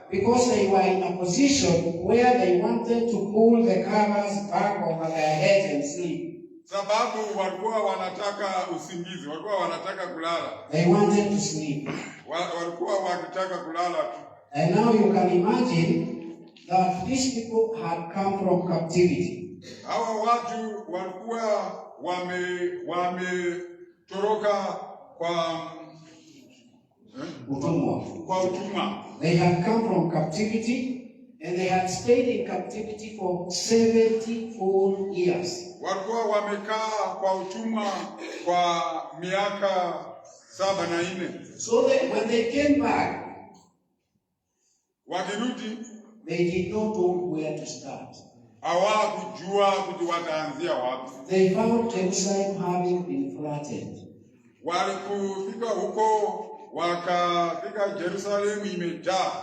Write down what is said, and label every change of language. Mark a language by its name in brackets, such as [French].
[English] Because they were in a position where they wanted to pull the covers back over their heads and sleep. [Swahili] Sababu walikuwa wanataka usingizi, walikuwa wanataka kulala. [English] They wanted to sleep. [Swahili] Walikuwa wakitaka kulala tu. [English] And now you can imagine that these people had come from captivity. [Swahili] Hawa watu walikuwa wametoroka kwa utumwa. [English] They had come from captivity and they had stayed in captivity for 74 years. [Swahili] Walikuwa wamekaa kwa utumwa kwa miaka 74. [English] So when they came back, [Swahili] wakirudi, [English] they did not know where to start. [Swahili] Hawakujua wataanzia wapi. [English] They found Jerusalem having been flattened. [Swahili] Walipofika huko, wakafika Jerusalem imejaa.